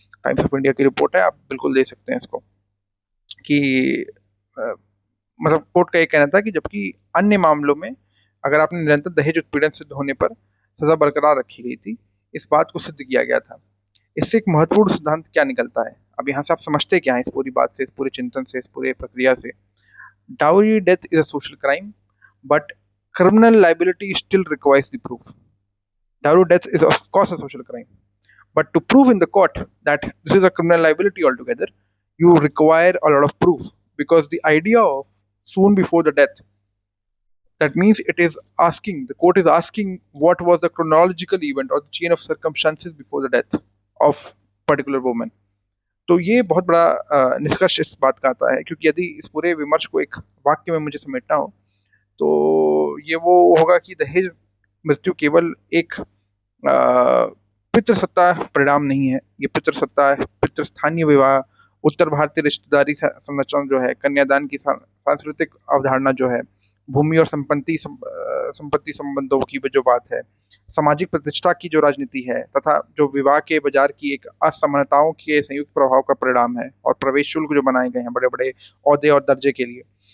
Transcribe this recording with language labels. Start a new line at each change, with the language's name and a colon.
Hindi: Times of India की report है, आप बिल्कुल दे सकते हैं इसको, कि मतलब कोर्ट का ये कहना था कि जबकि अन्य मामलों में अगर आपने निरंतर दहेज उत्पीड़न सिद्ध होने पर सजा बरकरार रखी गई थी, इस बात को सिद्ध किया गया था। इससे एक महत्वपूर्ण सिद्धांत क्या निकलता है, अब यहाँ से आप समझते क्या है इस पूरी बात से, इस पूरे चिंतन से, इस पूरे प्रक्रिया से?
English: Dowry death is a social crime, but criminal liability still requires the proof. Dowry death is of course a social crime, But to prove in the court that this is a criminal liability altogether, you require a lot of proof, because the idea of soon before the death, that means it is asking, the court is asking what was the chronological event or the chain of circumstances before the death of particular woman.
Hindi: तो ये बहुत बड़ा निष्कर्ष इस बात का आता है, क्योंकि यदि इस पूरे विमर्श को एक वाक्य में मुझे समेटना हो तो ये वो होगा कि दहेज मृत्यु केवल एक पितृसत्ता परिणाम नहीं है। ये पितृसत्ता, पितृस्थानीय विवाह, उत्तर भारतीय रिश्तेदारी संरचना जो है, कन्यादान की सांस्कृतिक अवधारणा जो है, भूमि और संपत्ति संबंधों की जो बात है, सामाजिक प्रतिष्ठा की जो राजनीति है, तथा जो विवाह के बाजार की एक असमानताओं के संयुक्त प्रभाव का परिणाम है, और प्रवेश शुल्क जो बनाए गए हैं बड़े बड़े औहदे और दर्जे के लिए।